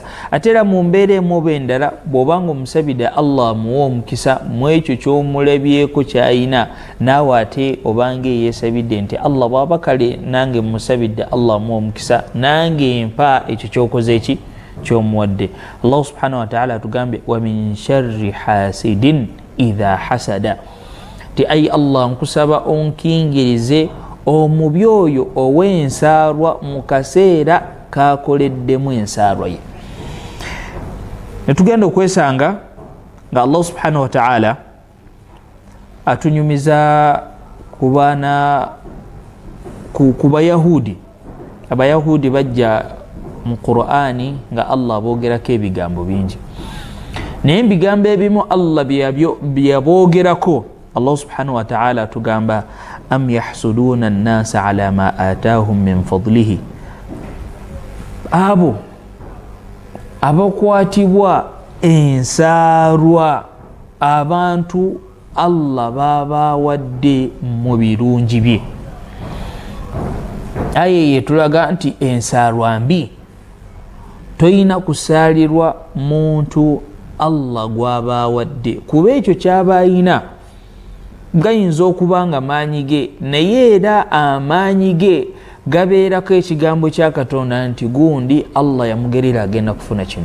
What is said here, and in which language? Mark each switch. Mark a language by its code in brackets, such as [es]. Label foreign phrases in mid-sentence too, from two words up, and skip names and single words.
[lg] Ate era mu mbeera emu oba endala bw'obanga omusabidde Allah amuwa omukisa mu ekyo ky'omulabyeko kyayina, naawe ate obanga eyeesabidde nti Allah bw'aba kale nange musabidde Allah amuwa omukisa, nange mpa ekyo ky'okoze eki, ky'omuwadde. Allah [ar] سبحانه وتعالى [lg] atugambye [ar] ومن شر حاسد إذا حسد, [lg] ti ayi Allah nkusaba onkingirize omubi oyo ow'ensaalwa mu kaseera kakoleddemu ensaalwa ye. Netugenda okwesanga nga Allah [ar] سبحانه وتعالى [lg] atunyumiza ku Bayahudi. Abayahudi bajja mu Qur'ani nga Allah aboogerako ebigambo bingi, naye ebigambo ebimu Allah byaboogerako. Allah [ar] سبحانه وتعالى [lg] atugamba [ar] أم يحسدون الناس على ما آتاهم من فضله, [lg] abo abakwatibwa ensaalwa abantu Allah babawadde mu birungi bye. aye yetulaga nti ensaalwa mbi toyina kusaalirwa muntu Allah gwaba awadde kuba ekyo kyaba ayina gayinza okuba nga maanyi ge naye era amaanyi ge gabeerako ekigambo kya Katonda nti gundi Allah yamugerera agenda kufuna kino.